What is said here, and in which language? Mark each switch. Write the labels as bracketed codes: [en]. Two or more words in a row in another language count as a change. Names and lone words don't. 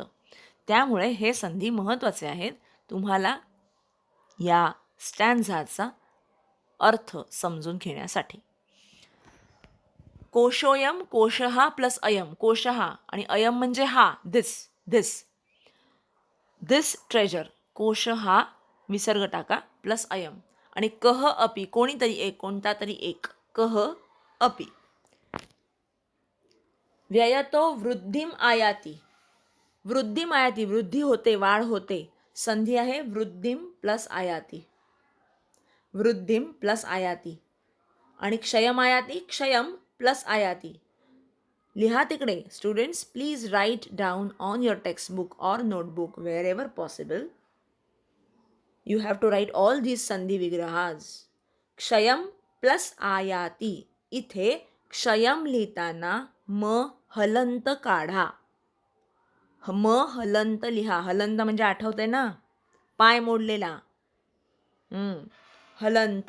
[mr] त्यामुळे हे संधी महत्त्वाचे आहेत तुम्हाला या स्टॅन्झाचा अर्थ समजून घेण्यासाठी. कोशोयम, कोश हा प्लस अयम, कोश हा आणि अयम म्हणजे हा, [en] this treasure. [mr] कोश हा विसर्ग टाका प्लस अयम आणि [sa] कह अपी, [mr] कोणीतरी एक, कोणता तरी एक, [sa] कह अपी. व्ययतो वृद्धिम आयाती, वृद्धिम आयाती, [mr] वृद्धी होते, वाढ होते. संधी आहे वृद्धिम प्लस आयाती, वृद्धिम प्लस आयाती. आणि क्षयम आयाती, क्षयम प्लस आयाती. लिहा तिकडे. [en] students, please write down on your textbook or notebook wherever possible. you have to write all these [mr] संधी विग्रहाज. क्षयम प्लस आयाती. इथे क्षयम लिहिताना म हलंत काढा. म हलंत लिहा. हलंत म्हणजे आठवतंय ना, पाय मोडलेला. हलंत.